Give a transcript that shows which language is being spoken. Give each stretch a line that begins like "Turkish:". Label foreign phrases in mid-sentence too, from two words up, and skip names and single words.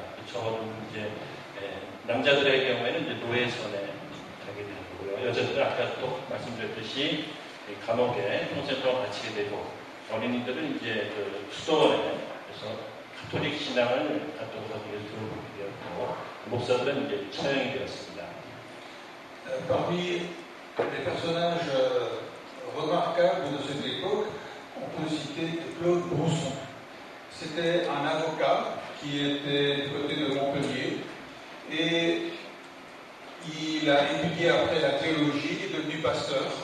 Korean: 그 처벌은 이제 남자들의 경우에는 이제 노예선에 가게 되고요. 여자들은 아까 또 말씀드렸듯이 감옥에 평생 동안 갇히게 되고, 어린이들은 이제 수도원에 그래서 가톨릭 신앙을 가톨릭 들어보게 되었고 목사들은 이제 처형이 되었습니다.
French: Parmi les personnages remarquables de cette époque, on peut citer Claude Brousson. C'était un avocat qui était du côté de Montpellier et il a étudié après la théologie, est devenu pasteur.